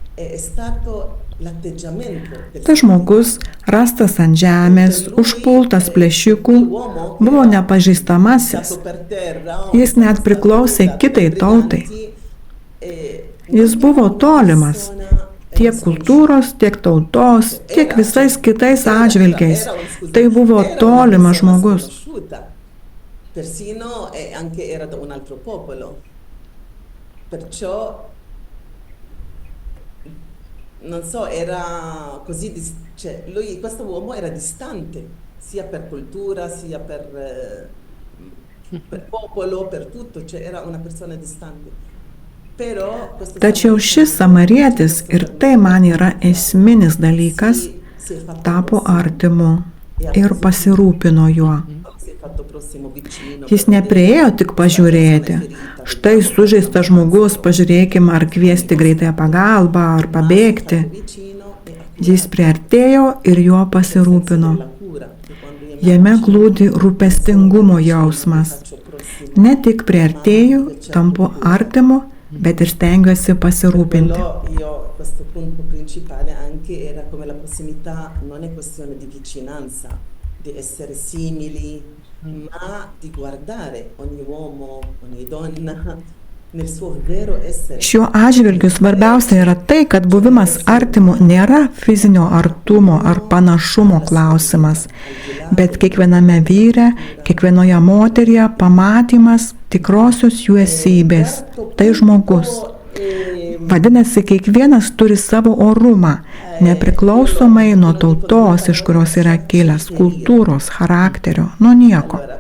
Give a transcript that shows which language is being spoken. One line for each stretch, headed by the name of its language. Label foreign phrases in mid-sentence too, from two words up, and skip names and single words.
Lithuanian: Tas žmogus, rastas ant žemės, užpultas plėšikų, buvo nepažįstamasis. Jis net priklausė kitai tautai. Jis buvo tolimas, tiek kultūros, tiek tautos, tiek visais kitais atžvilgiais. Tai buvo tolimas žmogus.
Italian: Persino anche era da un altro popolo. Perciò non so, era così, cioè lui, questo uomo era distante, sia per cultura, sia per popolo, per tutto, cioè era una persona distante.
Lithuanian: Tačiau šis samarietis, ir tai man yra esminis dalykas, tapo artimu ir pasirūpino juo. Jis nepriėjo tik pažiūrėti. Štai sužeistas žmogus, pažiūrėkime, ar kviesti greitąją pagalbą, ar pabėgti. Jis priartėjo ir juo pasirūpino. Jame glūdi rūpestingumo jausmas. Ne tik priartėju, tampu artimu, bet ir stengiuosi pasirūpinti.
Italian: Questo punto principale anche era come la prossimità non è questione di vicinanza, di essere simili, ma di guardare ogni uomo, ogni donna nel suo vero essere.
Lithuanian: Šiuo atžvilgiu svarbiausia yra tai, kad buvimas artimu nėra fizinio artumo ar panašumo klausimas, bet kiekviename vyre, kiekvienoje moteryje pamatymas tikrosios jų esybės. Tai žmogus. Vadinasi, kiekvienas turi savo orumą, nepriklausomai nuo tautos, iš kurios yra kilęs, kultūros, charakterio, nuo nieko.